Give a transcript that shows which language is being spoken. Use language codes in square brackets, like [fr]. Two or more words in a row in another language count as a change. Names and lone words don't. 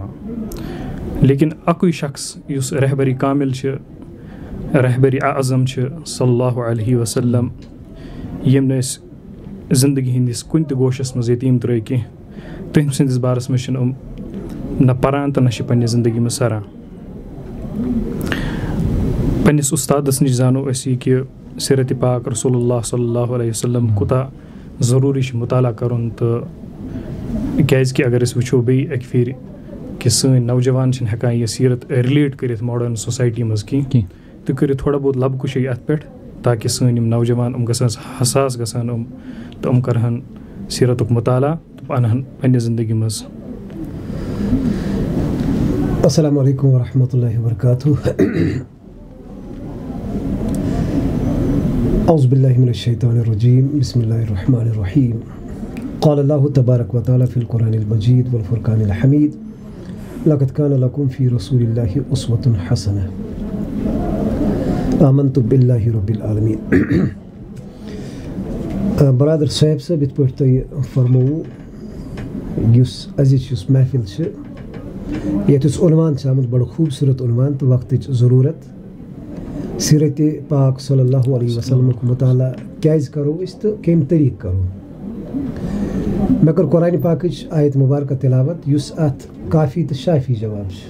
[ks] لیکن اکُے شخص یُس رہبری کامل چھِ رہبری اعظم چھِ [ar] صلی اللہ علیہ وسلم [ks] یِم نہٕ أسۍ زندگی ہِنٛدِس کُنہِ تہِ گوشس منٛز یتیٖم ترٛٲے کینٛہہ تٔمۍ سٕنٛدِس بارس منٛز چھِنہٕ یِم نہ پران تہٕ نہ چھِ پننہِ زندگی منٛز سران. پننِس اُستادس نِش زانو أسۍ یہِ کہِ سیرت پاک رسول اللہ [ar] صلی اللہ علیہ وسلم [ks] کوٗتاہ ضروٗری چھُ مطالعہ کرُن. تہٕ کیٛازِکہِ اگر أسۍ وٕچھو بیٚیہِ اَکہِ پھِرِ کہِ سٲنۍ نوجوان چھِنہٕ ہٮ۪کان یہِ سیرت رِلیٹ کٔرِتھ [en] modern society [ks] منٛز کینٛہہ تہٕ کٔرِو تھوڑا بہت لب کُشی اَتھ پٮ۪ٹھ تاکہِ سٲنۍ یِم نوجوان یِم گژھن حساس گژھن یِم تہٕ یِم کرہن سیرتُک مطالعہ تہٕ انہن پننہِ زندگی منٛز. [ar] السلام علیکم ورحمۃ اللہ وبرکاتہ. اعوذ باللہ من الشیطان الرجیم. بسم اللہ الرحمن الرحیم. قال اللہ تبارک و تعالی فی القرآن المجید والفرقان الحمید لقد کان لکم فی رسول اللہ اسوۃ حسنہ آمنت باللہ رب العالمین. [ks] برادر صاحب صٲب یِتھ پٲٹھۍ تۄہہِ فرمووُ یُس أزِچ یُس محفِل چھِ یَتھ یُس عنوان چھِ آمُت بَڑٕ خوٗبصوٗرت عنوان تہٕ وقتٕچ ضروٗرت سیرت پاک [ar] صلی اللہ علیہ وسلمُک [ks] مطالعہ کیٛازِ کرو أسۍ تہٕ کَمہِ طریٖقہٕ کرو. مےٚ کٔر قرآنِ پاکٕچ آیت مُبارکہ تِلاوت یُس اَتھ کافی تہٕ شافی جواب چھِ.